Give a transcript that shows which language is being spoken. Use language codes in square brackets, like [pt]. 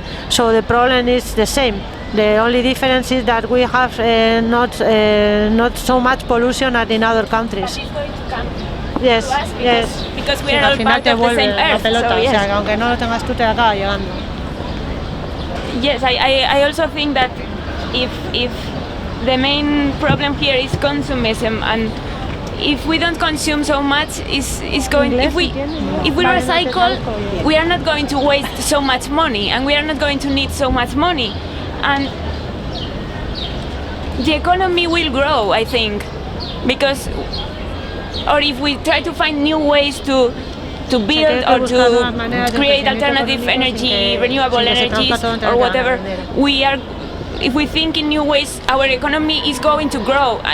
[en] So the problem is the same. The only difference is that we have not so much pollution as in other countries. But it's going to come Yes, to us yes. because we are all part of the same earth. Pelota, So, yes. [es] o sea, que aunque no lo tengas tú te acaba llegando. [en] Yes, I also think that if the main problem here is consumism, and if we don't consume so much, is going. If we recycle, we are not going to waste so much money, and we are not going to need so much money, and the economy will grow, I think, because, or if we try to find new ways to build or to create alternative energy, renewable energies, or whatever, if we think in new ways, our economy is going to grow.